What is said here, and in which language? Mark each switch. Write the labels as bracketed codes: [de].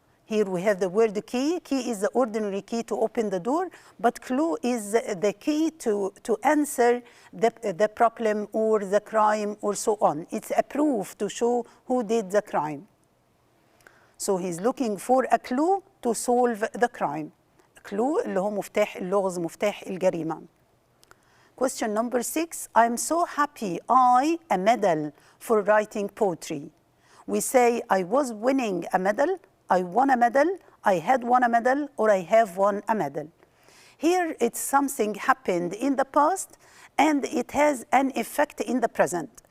[en] Here we have the word key. Key is the ordinary key to open the door, but clue is the key to answer the problem or the crime or so on. It's a proof to show who did the crime. So he's looking for a clue to solve the crime. [ar] Clue اللي هو مفتاح اللغز، مفتاح الجريمة. [en] Question number 6, I'm so happy a medal for writing poetry. We say I was winning a medal, I won a medal, I had won a medal, or I have won a medal. Here it's something happened in the past and it has an effect in the present.